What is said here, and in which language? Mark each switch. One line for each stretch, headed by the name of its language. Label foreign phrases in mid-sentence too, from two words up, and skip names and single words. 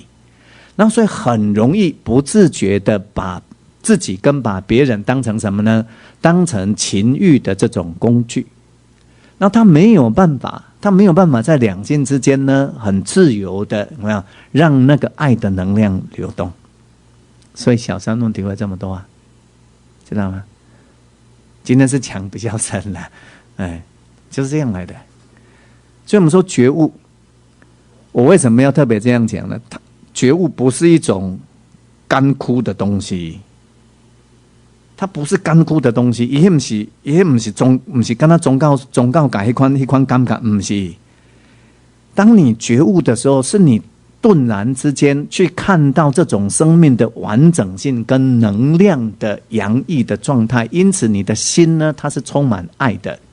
Chinese: 那所以很容易不自覺的把自己跟把別人當成什麼呢？當成情欲的這種工具。那他沒有辦法在兩性之間呢，很自由的有沒有讓那個愛的能量流動？所以小三問題會這麼多啊，知道嗎？今天是講比較深了，就是這樣來的。所以我們說覺悟，我為什麼要特別這樣講呢？覺悟不是一種乾枯的東西，它不是乾枯的東西，也不是跟他宗教改一款感覺，不是。當你覺悟的時候，是你頓然之間去看到這種生命的完整性跟能量的洋溢的狀態，因此你的心呢，它是充滿愛的。